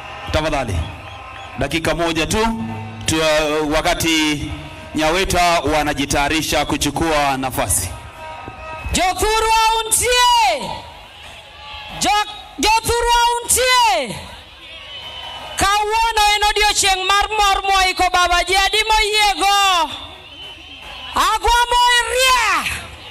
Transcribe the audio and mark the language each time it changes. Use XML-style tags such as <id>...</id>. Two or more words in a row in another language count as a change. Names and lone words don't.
<sw>Tafadhali. Dakika moja tu, wakati Nyaweta wanajitayarisha kuchukua nafasi.</sw> <luo>Jothuru auntie. Jothuru auntie. Kawuono en odiochieng' mar mor moiko baba ji adi moyiego. Agwamo ria.</luo>